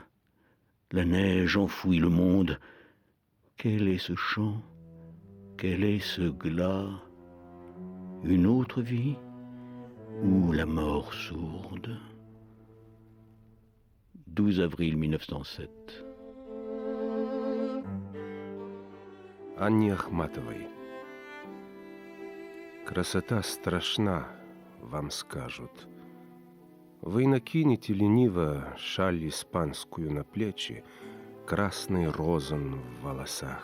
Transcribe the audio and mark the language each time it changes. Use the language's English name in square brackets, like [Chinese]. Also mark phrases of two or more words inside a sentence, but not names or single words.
[French] La neige enfouit le monde. Quel est ce chant? Quel est ce glas? Une autre vie ou la mort sourde? 12 avril 1907. [Russian] Анне Ахматовой. Красота страшна, вам скажут. Вы накинете лениво шаль испанскую на плечи, красный розан в волосах.